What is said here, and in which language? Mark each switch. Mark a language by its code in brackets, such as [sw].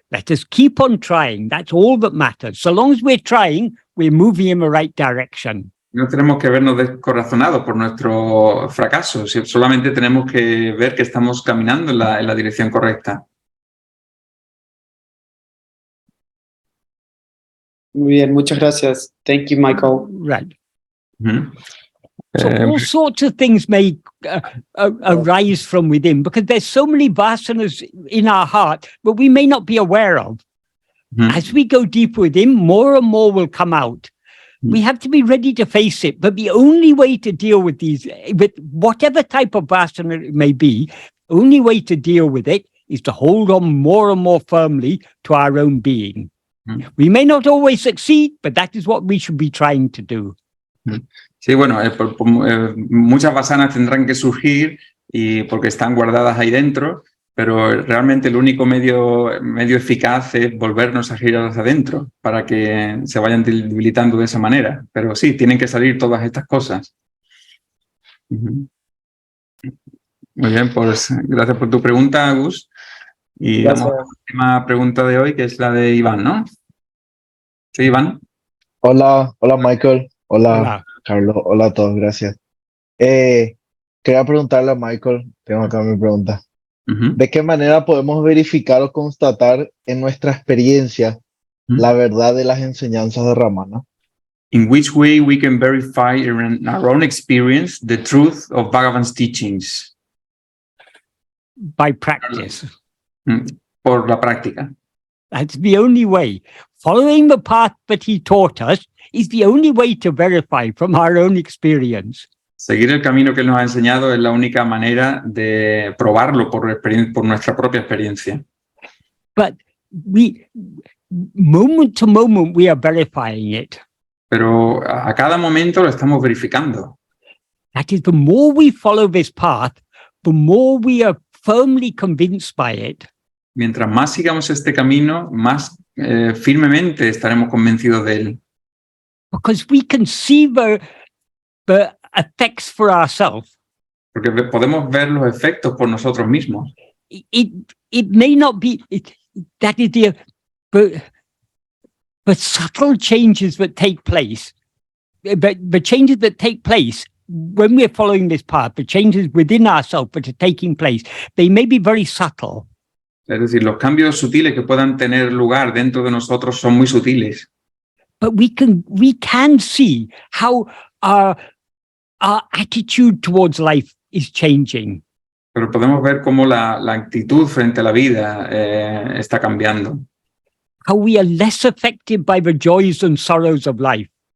[en] Let us keep on trying. That's all that matters. So long as we're trying, we're moving in the right direction. [es] No tenemos que vernos descorazonados por nuestro fracaso. Solamente tenemos que ver que estamos caminando en la dirección correcta. Muy bien, muchas gracias. [en] Thank you, Michael. Right. Mm-hmm. So all sorts of things may arise from within, because there's so many vasanas in our heart, but we may not be aware of. Mm-hmm. As we go deeper within, more and more will come out. Mm-hmm. We have to be ready to face it. But the only way to deal with these, with whatever type of vasana it may be, only way to deal with it is to hold on more and more firmly to our own being. Mm-hmm. We may not always succeed, but that is what we should be trying to do. Mm-hmm. [es] Sí, bueno, muchas vasanas tendrán que surgir porque están guardadas ahí dentro, pero realmente el único medio eficaz es volvernos a girar hacia adentro para que se vayan debilitando de esa manera. Pero sí, tienen que salir todas estas cosas. Ujú. Muy bien, pues gracias por tu pregunta, Gus. Y Gracias. vamos a la última pregunta de hoy, que es la de Iván, ¿no? Sí, Iván. Hola, hola Michael, hola Hola. Carlos, hola a todos, gracias. Quería preguntarle a Michael, tengo acá mi pregunta. Ujú. ¿De qué manera podemos verificar o constatar en nuestra experiencia Ujú. la verdad de las enseñanzas de Ramana? [en] In which way we can verify in our own experience the truth of Bhagavan's teachings? By practice. [es] Por la práctica. [en] That's the only way. Following the path that he taught us is the only way to verify from our own experience. [es] Seguir el camino que él nos ha enseñado es la única manera de probarlo por nuestra propia experiencia. [en] But moment to moment, we are verifying it. [es] Pero a cada momento lo estamos verificando. [en] That is, the more we follow this path, the more we are firmly convinced by it. [es] Mientras más sigamos este camino, más firmemente estaremos convencidos de él. [en] Because we can see the effects for ourselves. [es] Porque podemos ver los efectos por nosotros mismos. [en] It may not be, that is the subtle changes that take place, but the changes that take place when we're following this path, the changes within ourselves that are taking place, they may be very subtle. [es] Es decir, los cambios sutiles que puedan tener lugar dentro de nosotros son muy sutiles. [en] But we can see how our attitude towards life is changing. [es] Pero podemos ver cómo la actitud frente a la vida está cambiando. [en] How we are less affected by the joys and sorrows of life.